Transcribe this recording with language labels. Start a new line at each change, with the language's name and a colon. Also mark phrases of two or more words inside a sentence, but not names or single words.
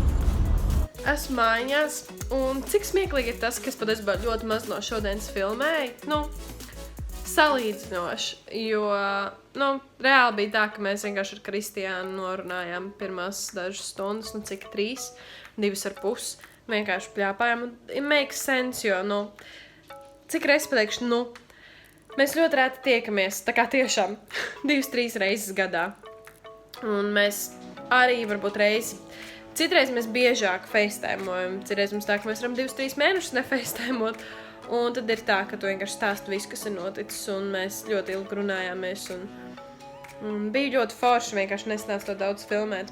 Latvian: Esmu mājās, un cik smieklīgi ir tas, ka es patiesībā ļoti maz no šodienas filmēju. Salīdzinoši, jo, reāli bija tā, ka mēs vienkārši ar Kristiānu norunājām pirmās dažas stundas, cik 3, 2,5, vienkārši pļāpājām, un
English: it makes sense,
Latvian: jo, cik reiz pateikšu, mēs ļoti rēti tiekamies, tā kā tiešām 2-3 reizes gadā, un mēs arī varbūt reizi, citreiz mēs biežāk facetēmojam, citreiz mums tā, ka mēs varam 2-3 mēnešus nefacetēmot, un tad ir tā, ka tu vienkārši stāsti visu, kas ir noticis, un mēs ļoti ilgi runājāmies, un bija ļoti forši, vienkārši nesnāstot daudz filmēt.